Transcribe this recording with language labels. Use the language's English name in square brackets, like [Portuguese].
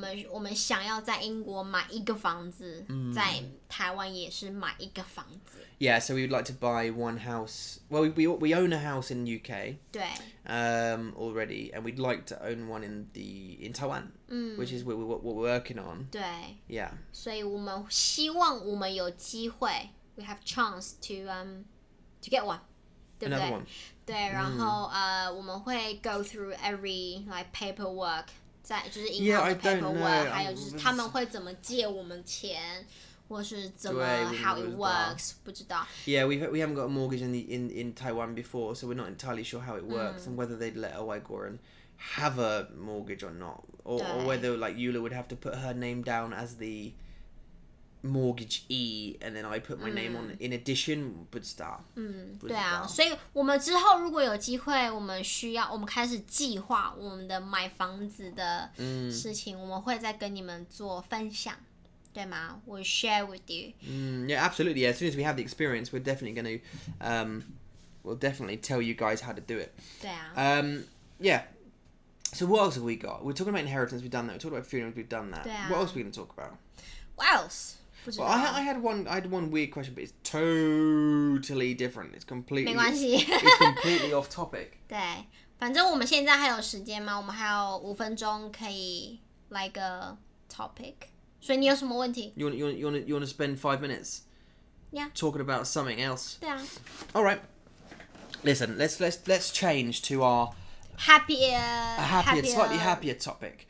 [Chinese] 我们想要在英国买一个房子，在台湾也是买一个房子。 [English] Yeah, so we would like to buy one house. Well, we own a house in UK. [Chinese] 对。 [English] Already, and we'd like to own one in Taiwan, which is what we're working on. [Chinese] 对。 [English] Yeah. [Chinese] 所以我们希望我们有机会 ， [English] we have chance to get one， [Chinese] 对不对？对，然后我们会 [English] go through every like paperwork [Chinese] 在就是银行的 paperwork， 还有就是他们会怎么借我们钱，或是怎么 [English] how it works， [Chinese] 不知道。 [English] Yeah, we haven't got a mortgage in Taiwan before, so we're not entirely sure how it works and whether they'd let a Waigoran have a mortgage or not, or whether like Eula would have to put her name down as the mortgagee and then I put my name on in addition, [Chinese] 不知道。对啊，所以我们之后如果有机会，我们开始计划我们的买房子的事情，我们会再跟你们做分享。对吗？ [English] We'll share with you. Yeah, absolutely. Yeah, as soon as we have the experience, we're definitely going to, we'll definitely tell you guys how to do it. [Chinese] 对啊。 [English] Yeah. So what else have we got? We're talking about inheritance. We've done that. We're talking about funerals. We've done that. [Chinese] 对啊。 [English] What else are we going to talk about? What else? [Chinese] 不知道。 [English] Well, I had one weird question, but it's totally different. It's completely. [Chinese] 没关系。 [English] It's completely off topic. [Chinese] 对，反正我们现在还有时间吗？我们还有5分钟可以来个 topic。所以你有什么问题？ [English] You want to spend 5 minutes? Yeah. Talking about something else. [Chinese] 对啊。 [English] All right. Listen, let's change to our happier, slightly happier topic.